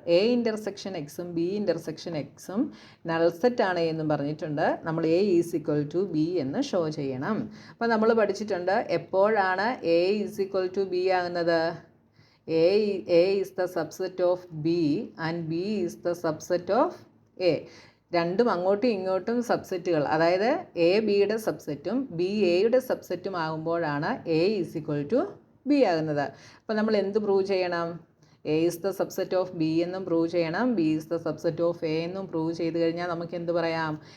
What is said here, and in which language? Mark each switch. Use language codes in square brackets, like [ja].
[ml] A intersection എക്സും B intersection എക്സും null set ആണ് എന്നും പറഞ്ഞിട്ടുണ്ട്. നമ്മൾ [en] A is equal to B [ml] എന്ന് ഷോ ചെയ്യണം. അപ്പോൾ നമ്മൾ പഠിച്ചിട്ടുണ്ട് എപ്പോഴാണ് A is equal to B ആകുന്നത്? [en] A is the subset of B and B is the subset of A. [ml] രണ്ടും അങ്ങോട്ടും ഇങ്ങോട്ടും സബ്സെറ്റുകൾ, അതായത് എ ബിയുടെ സബ്സെറ്റും ബി എയുടെ സബ്സെറ്റും ആകുമ്പോഴാണ് [en] A is equal to B [ml] ആകുന്നത്. അപ്പോൾ നമ്മൾ എന്ത് പ്രൂവ് ചെയ്യണം? [en] A is the subset of B [ml] എന്നും പ്രൂവ് ചെയ്യണം, [en] B is the subset of A [ml] എന്നും പ്രൂവ് ചെയ്ത് കഴിഞ്ഞാൽ നമുക്ക് എന്ത് പറയാം?